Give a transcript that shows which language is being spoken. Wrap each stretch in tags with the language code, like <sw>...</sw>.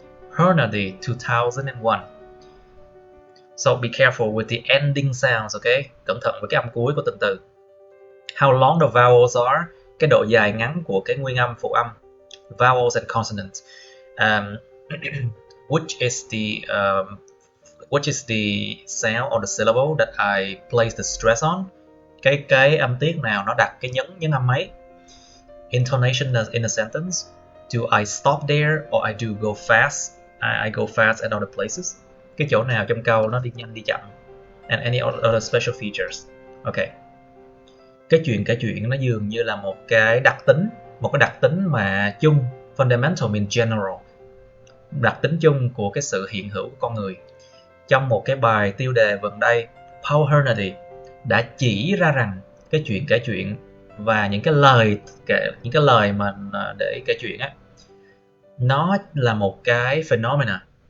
<en>Hernady 2001. So be careful with the ending sounds, okay?</en> <vi>Cẩn thận với cái âm cuối của từng từ.</vi> <en>How long the vowels are,</en> <vi>cái độ dài ngắn của cái nguyên âm phụ âm,</vi> <en>vowels and consonants, which is the sound or the syllable that I place the stress on,</en> <vi>cái âm tiết nào nó đặt cái nhấn âm ấy.</vi> <en>Intonation in a sentence. Do I stop there or I do go fast? I go fast at other places.</en> <vi>Cái chỗ nào trong câu nó đi nhanh đi chậm.</vi> <en>And any other special features. Ok.</en> <vi>Cái chuyện nó dường như là một cái đặc tính mà chung,</vi> <en>fundamental mean general.</en> <vi>Đặc tính chung của cái sự hiện hữu của con người. Trong một cái bài tiêu đề gần đây, Paul Hernady đã chỉ ra rằng cái chuyện kể chuyện và những cái lời mà để kể chuyện á, nó là một cái phenomena.</vi>